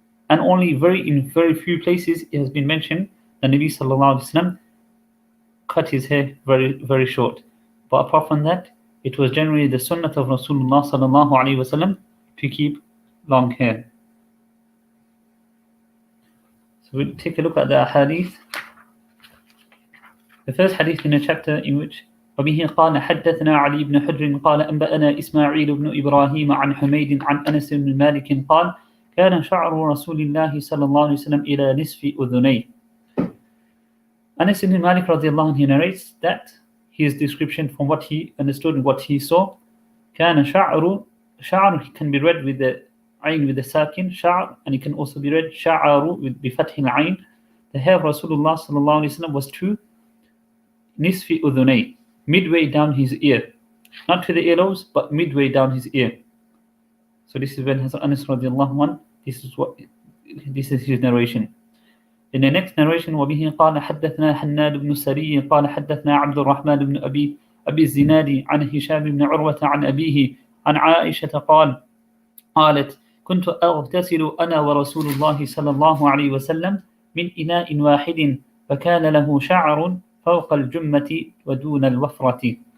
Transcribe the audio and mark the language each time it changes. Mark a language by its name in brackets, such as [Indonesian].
[English] And only in very few places it has been mentioned that Nabi sallallahu alaihi wasallam cut his hair very, very short. But apart from that, it was generally the sunnah of Rasulullah sallallahu alaihi wasallam to keep long hair. So we'll take a look at the hadith. The first hadith in the chapter in which [Arabic] وبه قال حدثنا علي بن حجر قال أنبأنا إسماعيل بن إبراهيم عن حميد عن أنس بن مالك قال كان شعر رسول الله صلى الله عليه وسلم إلى نصف أذنيه. [English] Anas ibn Malik radiallahu anhu, he narrates that his description from what he understood and what he saw, [Arabic] كان شعر [English] can be read with the ayn with the sakin, شعر, and it can also be read شعر with [Arabic] بفتح العين. [English] The hair of Rasulullah sallallahu alaihi wasallam was to nisfi udhunay, midway down his ear, not to the earlobes, but midway down his ear. So this is when Hazrat Anas radiallahu anhu, this is his narration. In the next narration, [Arabic] وبه قال حدثنا حناد بن سري قال حدثنا عبد الرحمن بن أبي الزناد عن هشام بن عروة عن أبيه عن عائشة قالت كنت أغتسل أنا ورسول الله صلى الله عليه وسلم من إناء واحد فكان له شعر فوق الجمة ودون الوفرة.